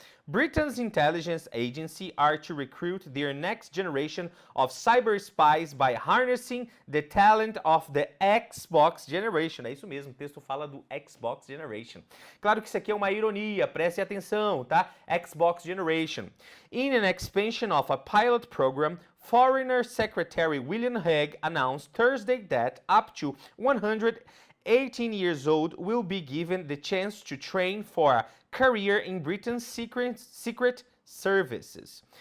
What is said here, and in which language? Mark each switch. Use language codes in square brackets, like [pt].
[en] Britain's intelligence agency are to recruit their next generation of cyber spies by harnessing the talent of the Xbox generation. [pt] É isso mesmo, o texto fala do Xbox generation. Claro que isso aqui é uma ironia, preste atenção, tá? [en] Xbox generation. In an expansion of a pilot program, Foreign Secretary William Hague announced Thursday that up to 118 years old will be given the chance to train for a career in Britain's secret services.